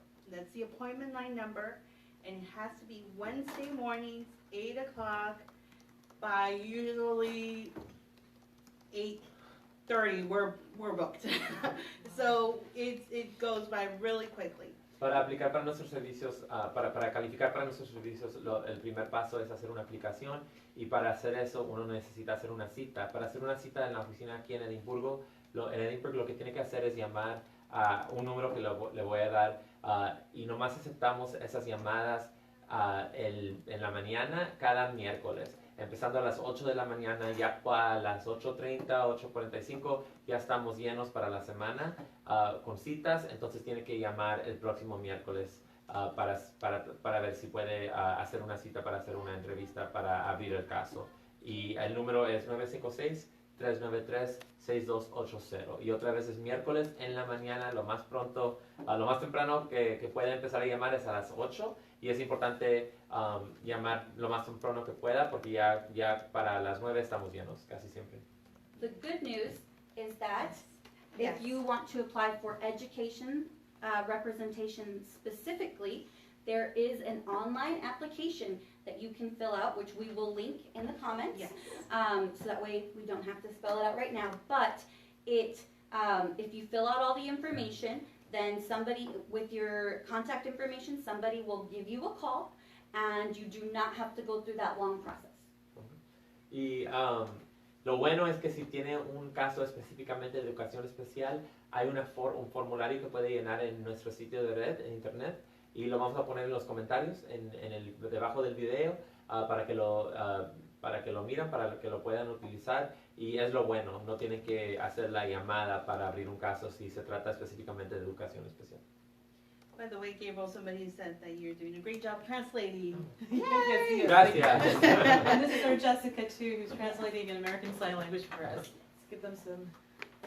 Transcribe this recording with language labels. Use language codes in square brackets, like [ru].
[en] That's the appointment line number, and it has to be Wednesday mornings, 8 o'clock, by usually 8:30, we're booked. So it goes by really quickly. [es] Para aplicar para nuestros servicios, para calificar para nuestros servicios, el primer paso es hacer una aplicación, y para hacer eso uno necesita hacer una cita. Para hacer una cita en la oficina aquí en Edimburgo, lo que tiene que hacer es llamar a un número que le voy a dar, y nomás aceptamos esas llamadas en la mañana cada miércoles. Empezando a las 8 de la mañana, ya a las 8:30, 8:45, ya estamos llenos para la semana con citas, entonces tiene que llamar el próximo miércoles para ver si puede hacer una cita para hacer una entrevista para abrir el caso. Y el número es 956-393-6280. Y otra vez es miércoles en la mañana, lo más temprano que puede empezar a llamar es a las 8. Y es importante llamar lo más temprano que pueda, porque ya para las 9 estamos llenos, casi siempre. [en] The good news is that if you want to apply for education representation specifically, there is an online application that you can fill out, which we will link in the comments. Yes. So that way we don't have to spell it out right now. But if you fill out all the information, then somebody with your contact information, somebody will give you a call, and you do not have to go through that long process. [es] Y lo bueno es que si tiene un caso específicamente de educación especial, hay un formulario que puede llenar en nuestro sitio de red, en internet, y lo vamos a poner en los comentarios, debajo del video, para que lo miren, para que lo puedan utilizar. Y es lo bueno, no tienen que hacer la llamada para abrir un caso si se trata específicamente de educación especial. [en] By the way, Gabriel, somebody said that you're doing a great job translating. Yes, [es] Gracias. [en] And this is our Jessica, too, who's translating in American Sign Language for us. Let's give them some